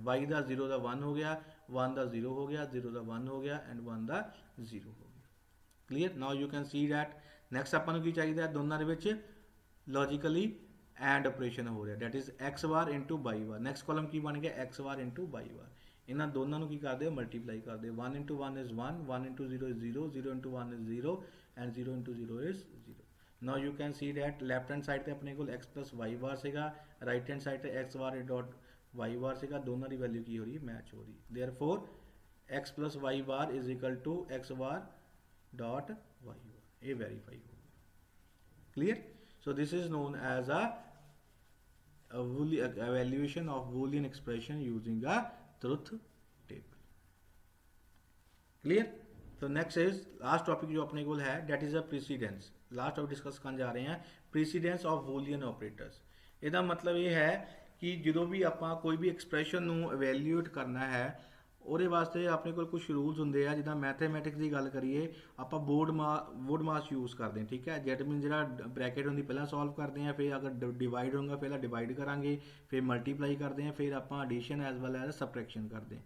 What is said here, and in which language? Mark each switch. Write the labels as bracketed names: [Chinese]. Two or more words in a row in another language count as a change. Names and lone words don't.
[Punjabi] y ਦਾ 0 ਦਾ 1 ਹੋ ਗਿਆ, 1 ਦਾ 0 ਹੋ ਗਿਆ, 0 ਦਾ 1 ਹੋ ਗਿਆ ਐਂਡ 1 ਦਾ 0 ਹੋ ਗਿਆ। ਕਲੀਅਰ। [English] now you can see that next [Punjabi] ਆਪਾਂ ਨੂੰ ਕੀ ਚਾਹੀਦਾ, ਦੋਨਾਂ ਦੇ ਵਿੱਚ [English] logically AND operation [Punjabi] ਹੋ ਰਿਹਾ, [English] that is x bar into y bar. next column [Punjabi] ਕੀ ਬਣ ਗਿਆ, [English] x bar into y bar. [Punjabi] ਇਹਨਾਂ ਦੋਨਾਂ ਨੂੰ ਕੀ ਕਰਦੇ ਹੋ, ਮਲਟੀਪਲਾਈ ਕਰਦੇ ਹੋ। [English] 1 into 1 is 1, 1 into 0 is 0, 0 into 1 is 0 and 0 into 0 is 0। now you can see that left hand side [Punjabi] ਤੇ ਆਪਣੇ ਕੋਲ [English] x plus y ਬਾਰ ਸੀਗਾ, right hand side [Punjabi] ਤੇ [English] x bar dot y bar [Punjabi] ਸੀਗਾ, ਦੋਨਾਂ ਦੀ ਵੈਲਿਊ ਕੀ ਹੋ ਰਹੀ ਹੈ, ਮੈਚ ਹੋ ਰਹੀ ਹੈ। [English] therefore x plus y ਬਾਰ is equal to x ਬਾਰ dot y ਬਾਰ। [Punjabi] ਇਹ ਵੈਰੀਫਾਈ ਹੋ ਗਿਆ। clear। [English] so this is known as a evaluation of Boolean expression using a truth table। clear। [Hindi] तो [English] next is last topic [Hindi] जो अपने को है [English] that is a precedence. last topic discuss [Hindi] करने जा रहे हैं [English] precedence of Boolean operators. [Punjabi] ਇਹਦਾ ਮਤਲਬ ਇਹ ਹੈ ਕਿ ਜਦੋਂ ਵੀ ਆਪਾਂ ਕੋਈ ਵੀ ਐਕਸਪ੍ਰੈਸ਼ਨ ਨੂੰ ਇਵੈਲੂਏਟ ਕਰਨਾ ਹੈ ਉਹਦੇ ਵਾਸਤੇ ਆਪਣੇ ਕੋਲ ਕੁਝ ਰੂਲਸ ਹੁੰਦੇ ਆ। ਜਿੱਦਾਂ ਮੈਥਮੈਟਿਕਸ ਦੀ ਗੱਲ ਕਰੀਏ ਆਪਾਂ ਬੋਰਡ ਮਾਸ ਯੂਜ਼ ਕਰਦੇ ਹਾਂ, ਠੀਕ ਹੈ। [English] that mean [Punjabi] ਜਿਹੜਾ ਬ੍ਰੈਕਟ ਹੁੰਦੀ ਪਹਿਲਾਂ ਸੋਲਵ ਕਰਦੇ ਹਾਂ, ਫਿਰ ਅਗਰ ਡਿਵਾਈਡ ਹੋਊਗਾ ਪਹਿਲਾਂ ਡਿਵਾਈਡ ਕਰਾਂਗੇ, ਫਿਰ ਮਲਟੀਪਲਾਈ ਕਰਦੇ ਹਾਂ, ਫਿਰ ਆਪਾਂ [English] addition as well as subtraction [Punjabi] ਕਰਦੇ ਹਾਂ।